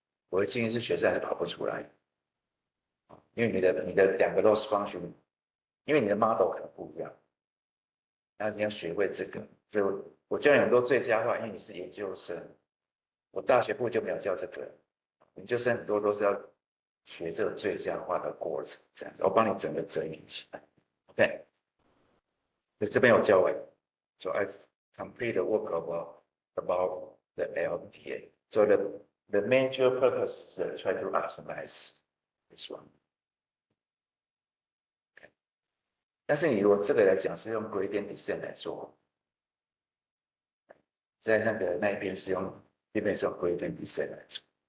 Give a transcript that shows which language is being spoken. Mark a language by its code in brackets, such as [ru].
[zh] 我的建议是学生还是跑不出来，因为你的两个 loss function， 因为你的 model 可能不一样，然后你要学会这个。就我教你很多最佳化，因为你是研究生，我大学部就没有教这个，研究生很多都是要学这个最佳化的过程，这样子，我帮你整个整理起来。 OK， 这边有教完，所以。 [en] complete the work about the LPA. So the major purpose is try to optimize this one. Okay. [zh] 但是你如果这个来讲是用 gradient descent 来做，在那一边是用 gradient descent 来做。